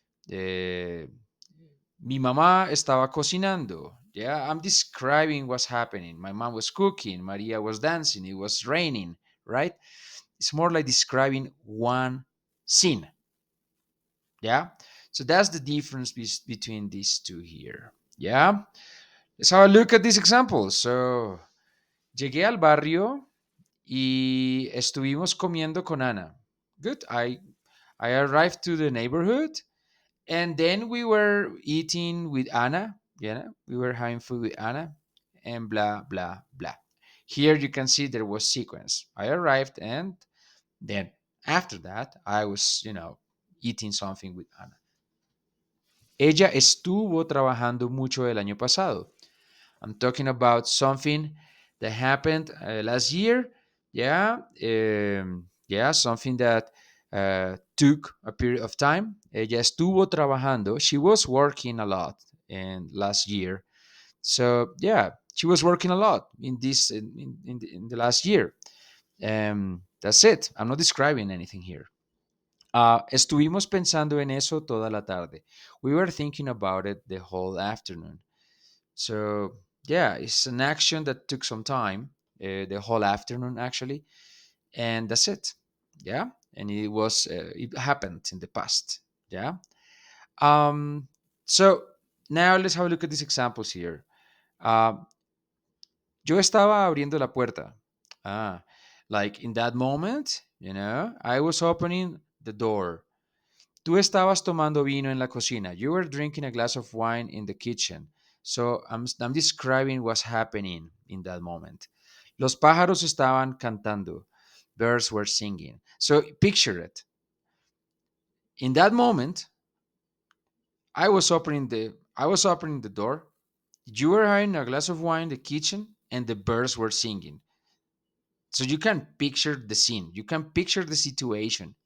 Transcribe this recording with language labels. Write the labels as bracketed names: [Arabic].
[Spanish] Eh, Mi mamá estaba cocinando. [English] Yeah, I'm describing what's happening. My mom was cooking. Maria was dancing. It was raining, right? It's more like describing one scene. Yeah. So that's the difference between these two here. Yeah. Let's have a look at this example. So, [Spanish] llegué al barrio y estuvimos comiendo con Ana. [English] Good. I arrived to the neighborhood, and then we were eating with Anna. Yeah, we were having food with Anna, and blah blah blah. Here you can see there was sequence. I arrived, and then after that, I was, eating something with Anna. [Spanish] Ella estuvo trabajando mucho el año pasado. [English] I'm talking about something that happened last year. Yeah, yeah, something that took a period of time. [Spanish] Ella estuvo trabajando. [English] She was working a lot in last year. So yeah, she was working a lot in this in the last year. That's it. I'm not describing anything here. [Spanish] Estuvimos pensando en eso toda la tarde. [English] We were thinking about it the whole afternoon. So yeah, it's an action that took some time, the whole afternoon actually, and that's it. Yeah, and it happened in the past. Yeah. Um. So now let's have a look at these examples here. [Spanish] Uh, Yo estaba abriendo la puerta. [English] Ah, like in that moment, I was opening the door. [Spanish] Tú estabas tomando vino en la cocina. [English] You were drinking a glass of wine in the kitchen. So I'm describing what's happening in that moment. [Spanish] Los pájaros estaban cantando. [English] Birds were singing. So picture it. In that moment, I was opening the door. You were having a glass of wine in the kitchen, and the birds were singing. So you can picture the scene. You can picture the situation.